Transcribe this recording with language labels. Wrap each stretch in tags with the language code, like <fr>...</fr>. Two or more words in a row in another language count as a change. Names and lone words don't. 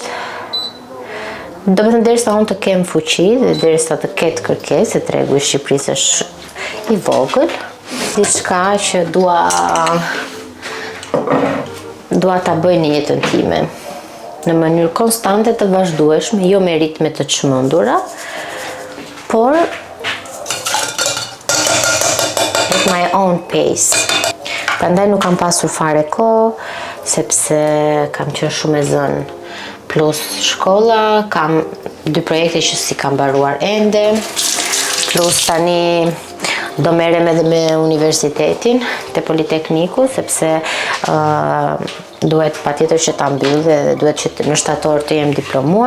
<sq>Do të thënë derisa unë të kem fuqi dhe derisa të ketë kërkesë, se tregu i Shqipërisë është i vogël, diçka që dua ta bëj në jetën time në mënyrë konstante të vazhdueshme, jo me ritme të çmendura, por</sq> <en>at my own pace.</en> <sq>Prandaj nuk kam pasur fare kohë, sepse kam qenë shumë e zënë. Plus shkolla, kam 2 projekte që si kam mbaruar ende, plus tani do merrem edhe me universitetin te Politekniku, sepse duhet patjetër që ta mbyll dhe duhet që në shtator të jem diplomuar.</sq>